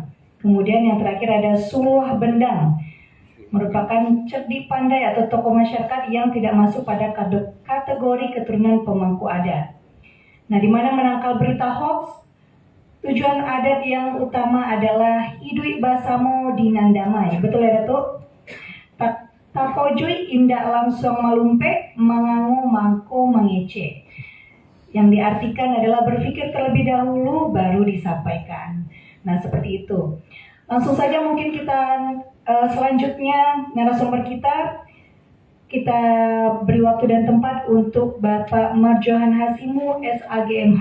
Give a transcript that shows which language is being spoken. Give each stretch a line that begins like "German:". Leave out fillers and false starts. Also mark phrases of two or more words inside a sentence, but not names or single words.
Indonesian: Kemudian yang terakhir ada suluh bendang, merupakan cerdik pandai atau tokoh masyarakat yang tidak masuk pada kategori keturunan pemangku adat. Nah, di mana menangkal berita hoax, tujuan adat yang utama adalah
Minangkabau: idui basamo dinandamai.
Indonesian: Betul ya, Datuk?
Minangkabau: Takojui indak langsung malumpe, mangangu mangko mangece.
Indonesian: Yang diartikan adalah berpikir terlebih dahulu baru disampaikan. Nah, seperti itu. Langsung saja mungkin kita selanjutnya narasumber kita kita beri waktu dan tempat untuk Bapak Marjohan Hasimu, SAGMH.